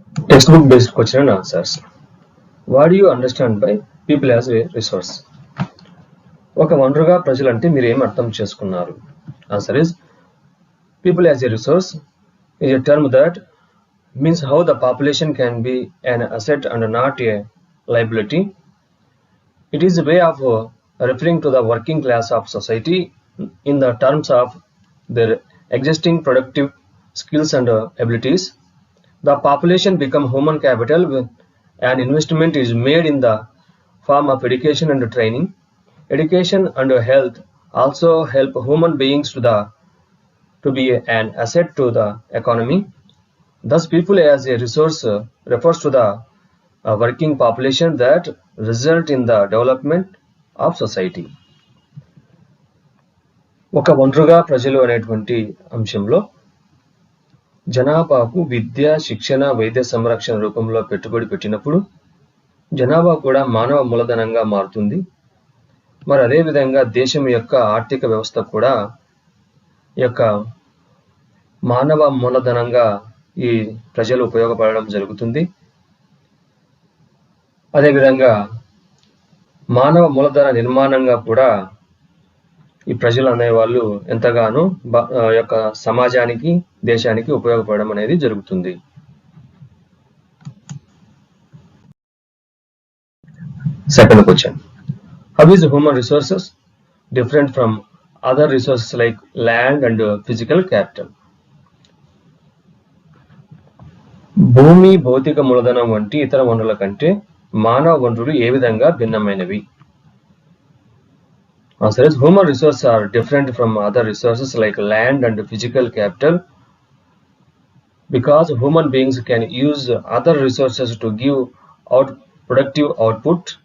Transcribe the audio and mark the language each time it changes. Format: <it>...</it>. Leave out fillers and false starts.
<en>Text book based question and answers. What you understand by people as a resource?</en> <te>ఒక వనరుగా ప్రజలు అంటే మీరు ఏం అర్థం చేసుకున్నారు?</te> <en>Answer is people as a resource is a term that means how the population can be an asset and not a liability. It is a way of referring to the working class of society in the terms of their existing productive skills and abilities. The population become human capital when an investment is made in the form of education and training. Education and health also help human beings to be an asset to the economy. Thus, people as a resource refers to the working population that result in the development of society.</en> <te>ఒక వనరుగా ప్రజలు అనేటువంటి అంశంలో జనాభాకు విద్య, శిక్షణ, వైద్య సంరక్షణ రూపంలో పెట్టుబడి పెట్టినప్పుడు జనాభా కూడా మానవ మూలధనంగా మారుతుంది. మరి అదేవిధంగా దేశం యొక్క ఆర్థిక వ్యవస్థ కూడా యొక్క మానవ మూలధనంగా ఈ ప్రజలు ఉపయోగపడడం జరుగుతుంది. అదేవిధంగా మానవ మూలధన నిర్మాణంగా కూడా ఈ ప్రజలు అనేవాళ్ళు ఎంతగానో యొక్క సమాజానికి, దేశానికి ఉపయోగపడడం అనేది జరుగుతుంది.</te> <en>Second question. How is human resources different from other resources like land and physical capital?</en> <te>భూమి, భౌతిక మూలధనం వంటి ఇతర వనరుల కంటే మానవ వనరులు ఏ విధంగా భిన్నమైనవి?</te> <en>Answer is human resources are different from other resources like land and physical capital because human beings can use other resources to give out productive output.</en>